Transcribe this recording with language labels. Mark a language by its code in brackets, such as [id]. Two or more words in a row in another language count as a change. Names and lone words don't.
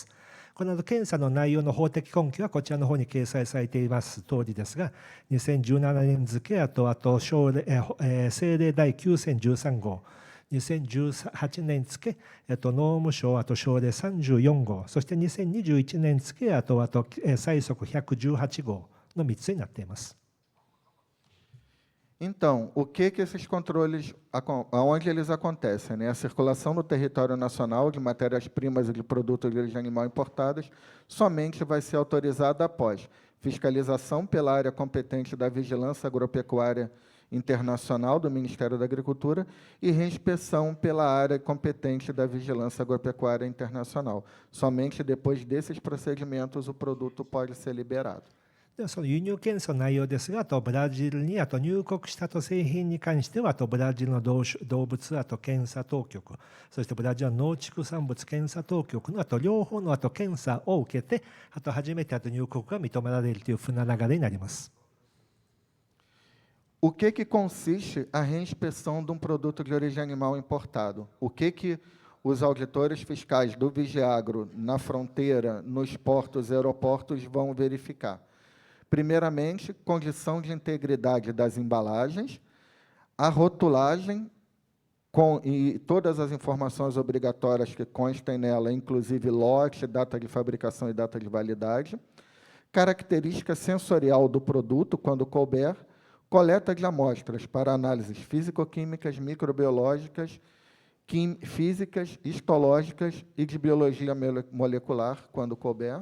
[ja] この検査の内容の法的根拠はこちらの方に掲載されています通りですが、2017年付、あと政令第9013号、2018年付、農務省、あと省令34号、そして2021年付、あと最速118号の3つになっています。 [pt] Então, o que esses controles, aonde eles acontecem? Né? A circulação no território nacional de matérias-primas e de produtos de origem animal importados somente vai ser autorizada após fiscalização pela área competente da Vigilância Agropecuária Internacional do Ministério da Agricultura e reinspeção pela área competente da Vigilância Agropecuária Internacional. Somente depois desses procedimentos o produto pode ser liberado. [ja] その輸入検査の内容ですが、ブラジルに入国した製品に関しては、ブラジルの動物検査当局、そしてブラジルの農畜産物検査当局の両方の検査を受けて、初めて入国が認められるというふうな流れになります。 [pt] O que consiste a reinspeção de produto de origem animal importado? O que os auditores fiscais do Vigiagro na fronteira, nos portos e aeroportos vão verificar? Primeiramente, condição de integridade das embalagens, a rotulagem e todas as informações obrigatórias que constem nela, inclusive lote, data de fabricação e data de validade, característica sensorial do produto, quando couber, coleta de amostras para análises físico-químicas, microbiológicas, físicas, histológicas e de biologia molecular, quando couber.